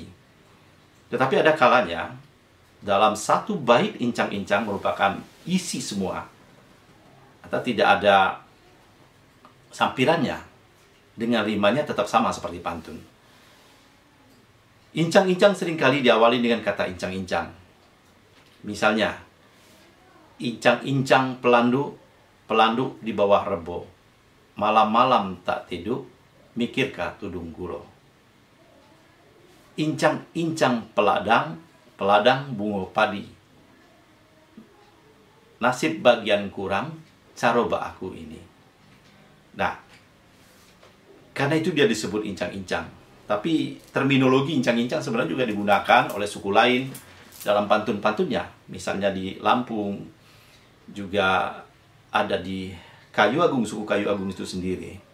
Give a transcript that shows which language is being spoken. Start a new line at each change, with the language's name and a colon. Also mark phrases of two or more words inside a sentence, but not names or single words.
Indonesian: Tetapi ada kalanya, dalam satu bait incang-incang merupakan isi semua, atau tidak ada sampirannya, dengan rimanya tetap sama seperti pantun. Incang-incang seringkali diawali dengan kata incang-incang. Misalnya,
Musi: incang-incang pelanduk di bawah rebo, malam-malam tak tidur, mikirkah tudung gulo. Incang-incang peladang bungo padi, nasib bagian kurang, caroba aku ini.
Indonesian: Nah, karena itu dia disebut incang-incang. Tapi terminologi incang-incang sebenarnya juga digunakan oleh suku lain dalam pantun-pantunnya. Misalnya di Lampung, juga ada di Kayu Agung, suku Kayu Agung itu sendiri.